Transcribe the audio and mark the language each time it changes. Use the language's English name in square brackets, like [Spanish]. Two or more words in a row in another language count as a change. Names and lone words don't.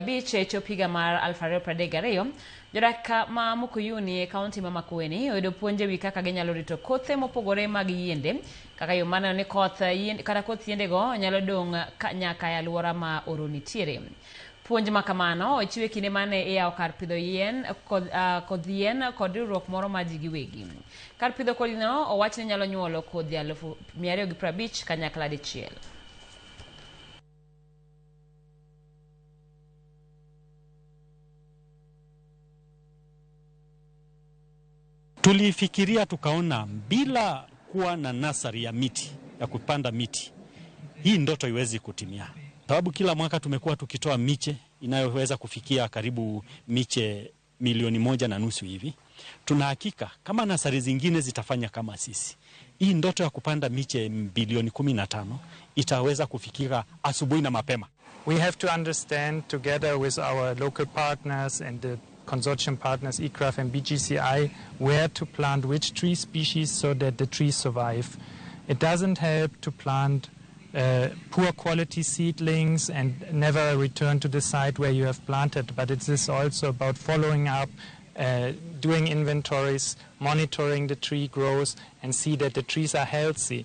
[Luo (Kenya and Tanzania)] Biche chopiga mar Alfareo Pradegareyo, Jodak ma Mukuyuni kaunti ma Makueni oyudo puonje wi kaka ginyalo rito kothe mopogore mag yiende kaka yo mano ni koth yiende go nyalo dong nyaka e aluora ma oro nitiere. Puonj ma kamano ochiwe kinde mane iyawo kar pidho yien kod yien kod riwruok moro ma ji giwegi. Kar pidho kodhi no owach ni nyalo nyuolo kodhi 250 kanyakla dichiel. [Swahili] Tulifikiria tukaona bila kuwa na nasari ya miti, ya kupanda miti, hii ndoto iwezi kutimia. Sababu kila mwaka tumekuwa tukitoa miche inayoweza kufikia karibu miche 1.5 milioni hivi. Tunahakika kama nasari zingine zitafanya kama sisi, hii ndoto ya kupanda miche 15 bilioni itaweza kufikika asubuhi na mapema. [English] We have to understand together with our local partners and the consortium partners ICRAF and BGCI where to plant which tree species so that the trees survive. It doesn't help to plant poor quality seedlings and never return to the site where you have planted, but it is also about following up, doing inventories, monitoring the tree growth and see that the trees are healthy.